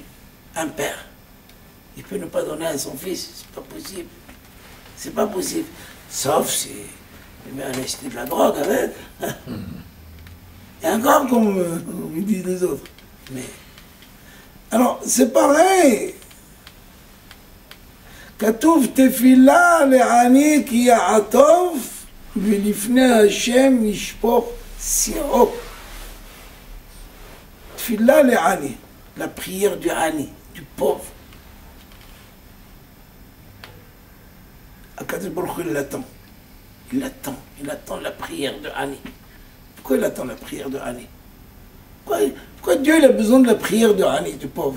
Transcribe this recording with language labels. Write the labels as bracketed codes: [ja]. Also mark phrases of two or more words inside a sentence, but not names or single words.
[fr] Un père, il peut ne pas donner à son fils, c'est pas possible. C'est pas possible. Sauf si il va aller acheter de la drogue avec. Et encore comme ils disent les autres. Mais alors, c'est pareil. [he] כתוב תפילה לעני כי יעטוב ולפני השם ישפוך שיאו. תפילה לעני, [fr] la prière du Hani, du pauvre. [he] הקדוש ברוך הוא, [fr] il l'attend. Il attend la prière de Hani. Pourquoi il attend la prière de Hani? Pourquoi Dieu il a besoin de la prière de Hani, du pauvre?